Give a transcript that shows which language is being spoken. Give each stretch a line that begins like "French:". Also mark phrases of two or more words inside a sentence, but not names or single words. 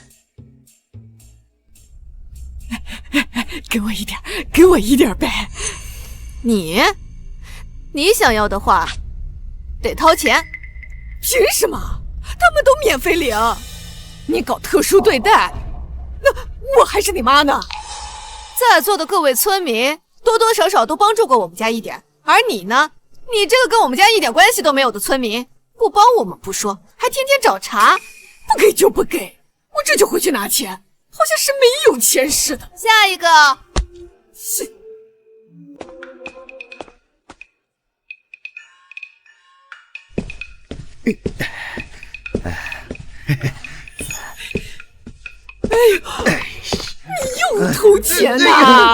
Chinese: 给我一点呗。你想要的话，得掏钱。凭什么？他们都免费领，你搞特殊对待，那我还是你媽呢？在座的各位村民多多少少都幫助過我們家一點，而你呢？你這個跟我們家一點關係都沒有的村民，不幫我們不說，還天天找茬，不給就不給，我這就回去拿錢，好像是沒有錢似的。下一個。你又偷錢呐！